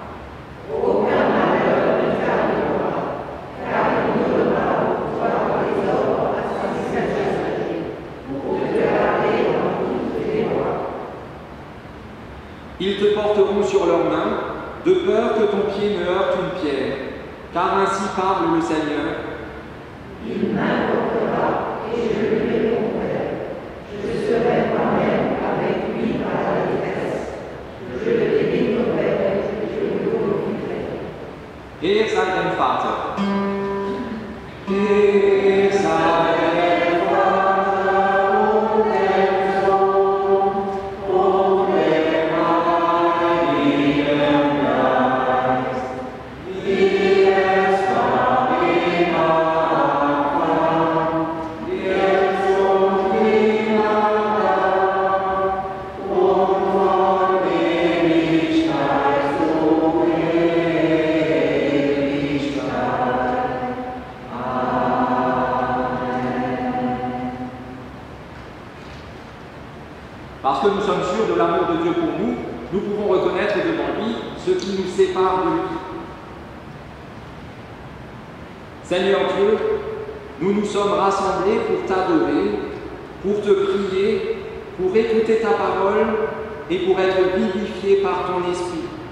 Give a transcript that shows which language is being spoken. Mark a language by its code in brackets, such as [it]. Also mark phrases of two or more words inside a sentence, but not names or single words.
[fr] Ils te porteront sur leurs mains, de peur que ton pied ne heurte une pierre, car ainsi parle le Seigneur. Il m'invoquera et je lui répondrai. Je serai moi-même avec lui dans la détresse. Je le délivrerai et je le glorifierai. [de] Er sei dein Vater. Er sei dein Vater und der Sohn und der Heilige Geist, wie es war im Anfang, jetzt und immer und von Ewigkeit zu Ewigkeit. [fr] Parce que nous sommes sûrs de l'amour de Dieu pour nous, nous pouvons reconnaître devant lui ce qui nous sépare de lui. Seigneur Dieu, nous nous sommes rassemblés pour t'adorer, pour te prier, pour écouter ta parole et pour être vivifiés par ton esprit.